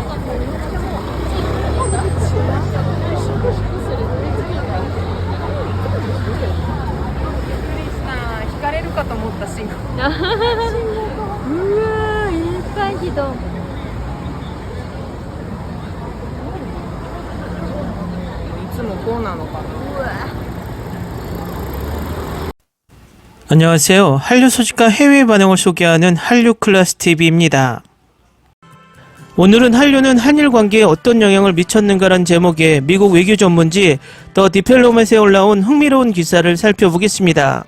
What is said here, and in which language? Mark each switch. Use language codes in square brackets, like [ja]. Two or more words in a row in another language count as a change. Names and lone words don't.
[ja] 引かれるかと思った信号。うわー、いっぱい人。いつもこうなのかな。 [ko] 안녕하세요. 한류 소식과 해외 반응을 소개하는 한류클래스TV입니다. 오늘은 한류는 한일 관계에 어떤 영향을 미쳤는가란 제목의 미국 외교 전문지 더 디펠로맷에 올라온 흥미로운 기사를 살펴보겠습니다.